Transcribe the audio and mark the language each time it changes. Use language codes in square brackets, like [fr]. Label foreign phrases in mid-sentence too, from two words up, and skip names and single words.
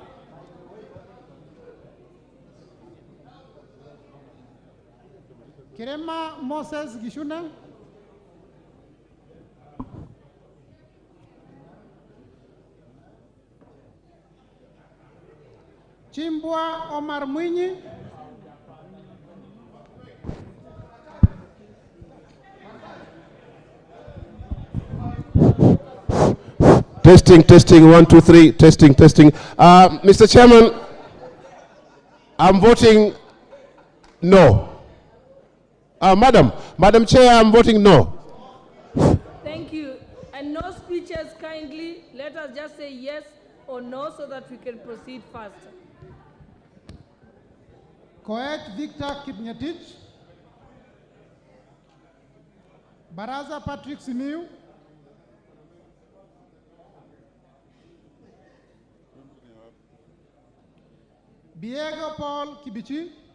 [en] Kirema Moses Gishune. Chimbwa Omar Mwinyi. Testing, testing, 1, 2, 3, testing, testing. Mr. Chairman, I'm voting no. Madam Chair, I'm voting no. Thank you. And no speeches kindly. Let us just say yes or no so that we can proceed faster. Koech Victor Kipngetich. Baraza Patrick Simiu. Diego Paul Kibichi.